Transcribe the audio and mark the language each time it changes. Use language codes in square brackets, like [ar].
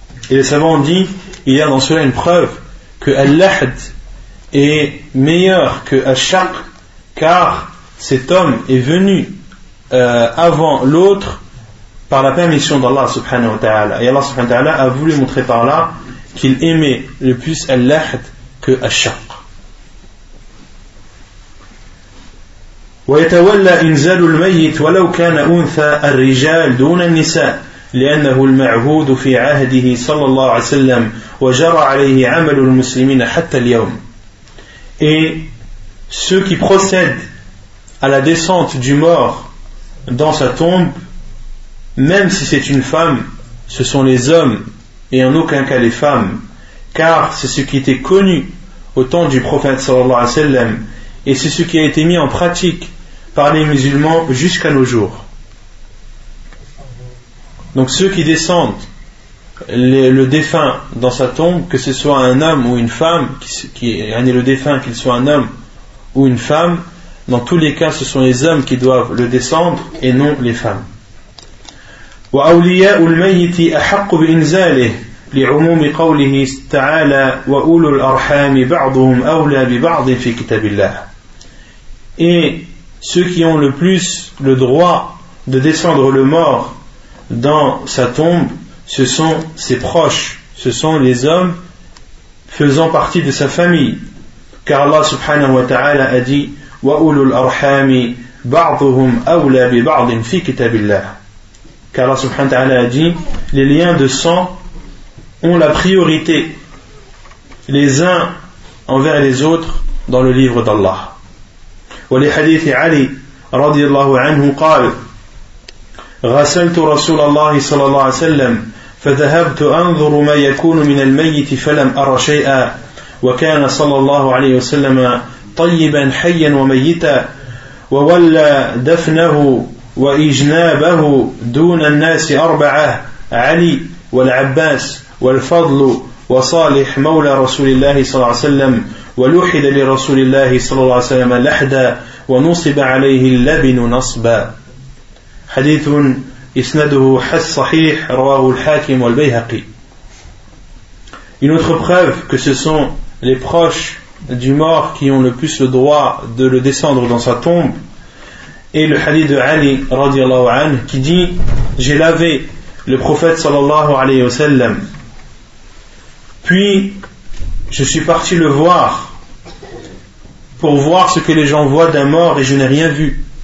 [fr] Et les savants ont dit, il y a dans cela une preuve que al-lahd est meilleur que ash-shaqq, car cet homme est venu avant l'autre par la permission d'Allah [ar] subhanahu wa ta'ala. [fr] Et Allah [ar] subhanahu wa ta'ala [fr] a voulu montrer par là qu'il aimait le plus al-lahd que ash-shaqq. [ar] وَيَتَوَلَّ إِنْزَلُ الْمَيِّتْ وَلَوْ كَانَ أُنْثَى الرِّجَالُ دُونَ النِّسَاءِ لأنه المعهود في عهده صلى الله عليه وسلم وجرى عليه عمل المسلمين حتى اليوم. [fr] Et ceux qui procèdent à la descente du mort dans sa tombe, même si c'est une femme, ce sont les hommes et en aucun cas les femmes, car c'est ce qui était connu au temps du prophète [ar] صلى الله عليه وسلم [fr] et c'est ce qui a été mis en pratique par les musulmans jusqu'à nos jours. Donc ceux qui descendent le défunt dans sa tombe, que ce soit un homme ou une femme, qui est le défunt, qu'il soit un homme ou une femme, dans tous les cas ce sont les hommes qui doivent le descendre et non les femmes. [ar] وَأَوْلِيَاءُ الْمَيِّتِ أَحَقُّ بِإِنْزَالِهِ لِعُمُومِ قَوْلِهِ تَعَالَى وَأُولُو الْأَرْحَامِ بَعْضُهُمْ أَوْلَى بِبَعْضٍ فِي كِتَابِ اللَّهِ. [fr] Et ceux qui ont le plus le droit de descendre le mort dans sa tombe, ce sont ses proches, ce sont les hommes faisant partie de sa famille. Car Allah [ar] subhanahu wa ta'ala [fr] a dit: [ar] وَأُولُو الْأَرْحَامِ بَعْضُهُمْ أَوْلَى بِبَعْضٍ فِي كِتَابِ اللَّهِ. [fr] Car Allah [ar] subhanahu wa ta'ala [fr] a dit: les liens de sang ont la priorité les uns envers les autres dans le livre d'Allah. [ar] وَلِحَدِيثِ عَلِي رَضِيَ اللَّهُ عَنْهُ قَالَ غسلت رسول الله صلى الله عليه وسلم فذهبت أنظر ما يكون من الميت فلم أرى شيئا وكان صلى الله عليه وسلم طيبا حيا وميتا وولى دفنه وإجنابه دون الناس أربعة علي والعباس والفضل وصالح مولى رسول الله صلى الله عليه وسلم ولحد لرسول الله صلى الله عليه وسلم لحدا ونصب عليه اللبن نصبا حديث إسناده حس صحيح رواه الحاكم والبيهقي. [fr] Une autre preuve que ce sont les proches du mort qui ont le plus le droit de le descendre dans sa tombe est le hadith de Ali [ar] radiallahu anhu [fr] qui dit j'ai lavé le prophète [ar] sallallahu alayhi wa sallam [fr] puis je suis parti le voir pour voir ce que les gens voient d'un mort et je n'ai rien vu.